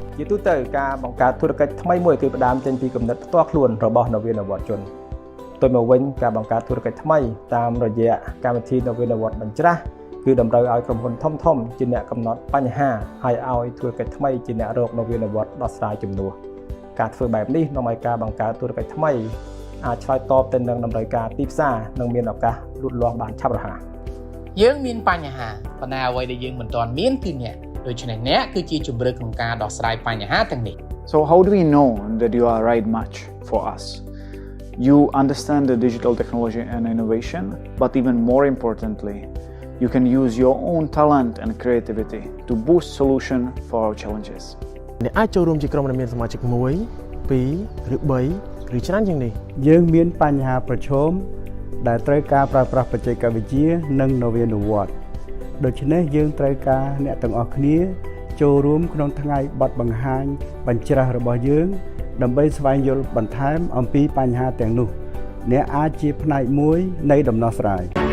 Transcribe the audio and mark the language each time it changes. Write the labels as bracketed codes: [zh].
[km] ជាទូទៅការបង្កើតធុរកិច្ចថ្មីមួយគឺផ្ដើមចេញពីគំនិតផ្ទាល់ខ្លួនរបស់នវានុវត្តជនទៅមកវិញការបង្កើតធុរកិច្ចថ្មីតាមរយៈកម្មវិធីនវានុវត្តន៍បញ្ច្រាស់គឺតម្រូវឲ្យក្រុមហ៊ុនធំៗជាអ្នកកំណត់បញ្ហាហើយឲ្យធុរកិច្ចថ្មីជាអ្នករកនវានុវត្តន៍ដោះស្រាយជំនួសការធ្វើបែបនេះនាំឲ្យការបង្កើតធុរកិច្ចថ្មីអាចឆ្លើយតបទៅនឹងតម្រូវការទីផ្សារនិងមានឱកាសលូតលាស់បានឆាប់រហ័ស យើងមានបញ្ហាប៉ុន្តែអ្វីដែលយើងមិនទាន់មានគឺអ្នកដូច្នេះអ្នកគឺជាជម្រើសក្នុងការដោះស្រាយបញ្ហាទាំងនេះ [en] So how do we know that you are right match for us? You understand the digital technology and innovation, but even more importantly, you can use your own talent and creativity to boost solution for our challenges. [km] អ្នកអាចចូលរួមជាក្រុមដែលមានសមាជិក1 2 ឬ 3 ឬច្រើនជាងនេះ យើងមានបញ្ហាប្រឈមដែលត្រូវការប្រើប្រាស់បច្ចេកវិទ្យានិងនវានុវត្តន៍ដូច្នេះយើងត្រូវការអ្នកទាំងអស់គ្នាចូលរួមក្នុងថ្ងៃបទបង្ហាញបញ្ច្រាស់របស់យើងដើម្បីស្វែងយល់បន្ថែមអំពីបញ្ហាទាំងនោះអ្នកអាចជាផ្នែកមួយនៃដំណោះស្រាយ